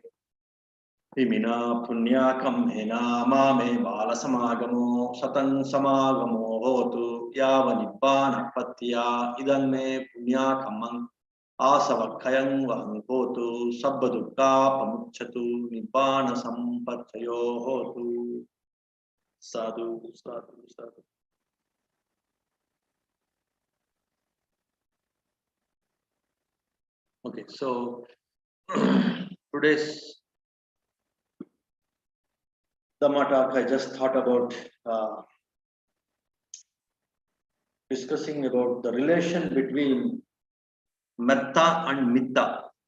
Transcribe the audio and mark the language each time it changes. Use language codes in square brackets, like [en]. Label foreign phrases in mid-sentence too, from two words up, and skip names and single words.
[pi] Imina punya kamhena mame bala samagamo satan samagamo hotu yava nibbana patya idan me punya kamang asavakkayang vahang hotu sabba dukkha pamucchatu nibbana sampatchayo hotu. Sadhu, sadhu, sadhu. [en] Okay, so today's Dhamma talk, I just thought about discussing about the relation between metta and mitta.